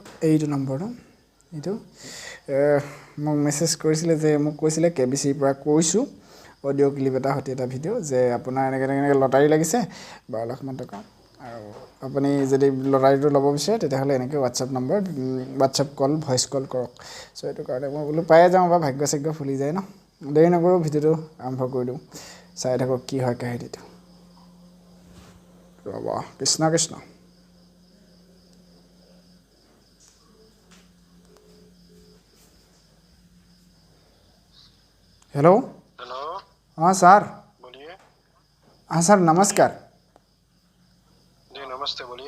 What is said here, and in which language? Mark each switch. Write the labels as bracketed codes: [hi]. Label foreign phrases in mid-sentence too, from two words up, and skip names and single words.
[as] এইটো নম্বৰটো, এইটো মোক মেছেজ কৰিছিলে যে মোক কৈছিলে KBCৰ পৰা কৈছোঁ, [en] audio clip [as] এটা সৈতে এটা ভিডিঅ' যে আপোনাৰ এনেকৈ লটাৰী লাগিছে 12 লাখমান টকা, আৰু আপুনি যদি লটাৰীটো ল'ব বিচাৰে তেতিয়াহ'লে এনেকৈ হোৱাটছএপ কল, [en] voice call [as] কৰক। চ' এইটো কাৰণে মই বোলো পায়ে যাওঁ বা ভাগ্য চাগ্য ফুলি যায় ন। দেৰি নকৰোঁ, ভিডিঅ'টো আৰম্ভ কৰি দিওঁ, চাই থাকক কি হয় কাহিনীটো। ৰ'ব, কৃষ্ণ কৃষ্ণ। हेलो। [hi] हेलो। हाँ सर। बोलिए। हाँ सर, नमस्कार। जी नमस्ते, बोलिए।